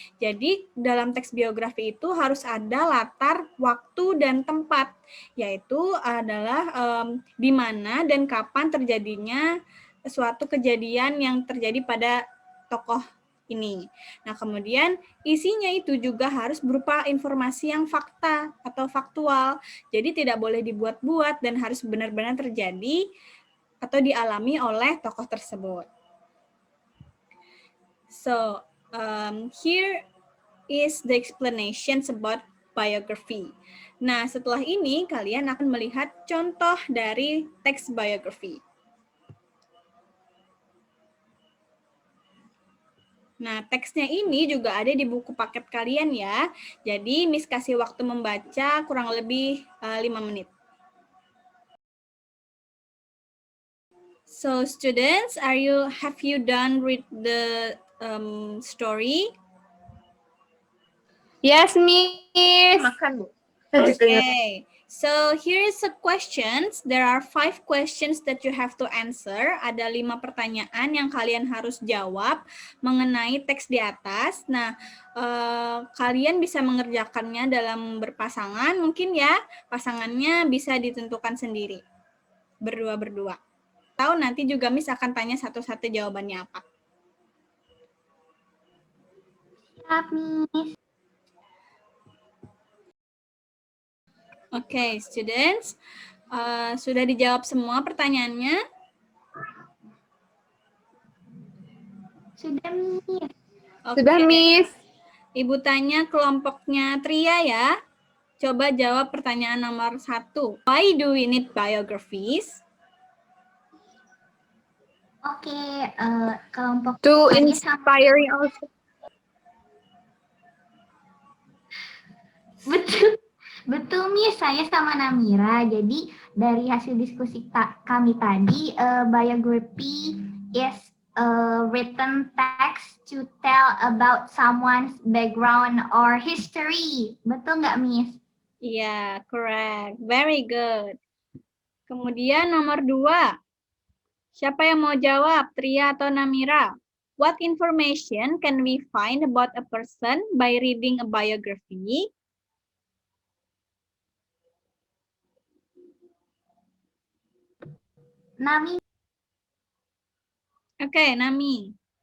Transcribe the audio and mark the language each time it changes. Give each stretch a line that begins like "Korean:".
Indonesian: Jadi dalam teks biografi itu harus ada latar, waktu, dan tempat, yaitu adalah di mana dan kapan terjadinya suatu kejadian yang terjadi pada tokoh ini. Nah, kemudian isinya itu juga harus berupa informasi yang fakta atau faktual. Jadi tidak boleh dibuat-buat dan harus benar-benar terjadi atau dialami oleh tokoh tersebut.
English: So, here is the explanations about biography.
Indonesian: Nah, setelah ini kalian akan melihat contoh dari teks biography. Nah, teksnya ini juga ada di buku paket kalian ya. Jadi, Miss kasih waktu membaca kurang lebih 5 menit.
English: So, students, have you done read the story? Yes, Miss.
Indonesian: Makan, Bu.
English: Okay. So here is the questions. There are 5 questions that you have to answer.
Indonesian: Ada 5 pertanyaan yang kalian harus jawab mengenai teks di atas. Nah, kalian bisa mengerjakannya dalam berpasangan, mungkin ya. Pasangannya bisa ditentukan sendiri, berdua-berdua. Atau nanti juga Miss akan tanya satu-satu jawabannya apa. Siap, Miss. Oke, students, sudah dijawab semua pertanyaannya? Sudah, Miss.
English: Okay.
Indonesian: Sudah, Miss. Ibu tanya kelompoknya Tria ya. Coba jawab pertanyaan nomor 1.
English: Why do we need biographies?
Indonesian: Oke, kelompok
English: To
Indonesian: saya
English: inspiring also.
Indonesian: Betul, Miss. Saya sama Namira. Jadi dari hasil diskusi kami tadi,
English: biography is written text to tell about someone's background or history.
Indonesian: Betul nggak, Miss? Iya,
English: correct. Very good.
Indonesian: Kemudian nomor 2. Siapa yang mau jawab, Tria atau Namira?
English: What information can we find about a person by reading a biography?
Indonesian: Nami. Oke, Nami.